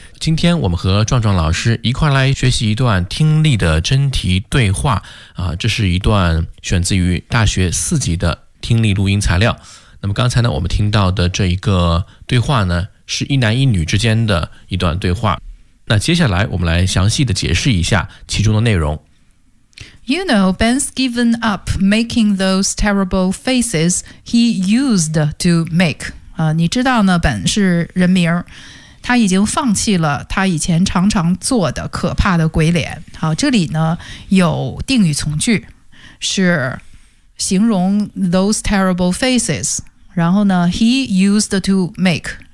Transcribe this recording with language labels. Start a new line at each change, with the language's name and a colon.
Chinese: 今天我们和壮壮老师一块来学习一段听力的真题对话啊，这是一段选自于大学四级的听力录音材料。那么刚才呢，我们听到的这一个对话呢，是一男一女之间的一段对话。那接下来我们来详细的解释一下其中的内容。
English: You know, Ben's given up making those terrible faces he used to make.
Chinese: 你知道呢，本是人名，他已经放弃了他以前常常做的可怕的鬼脸。好，这里呢有定语从句，是形容
English: those terrible faces，
Chinese: 然后呢
English: he used to make。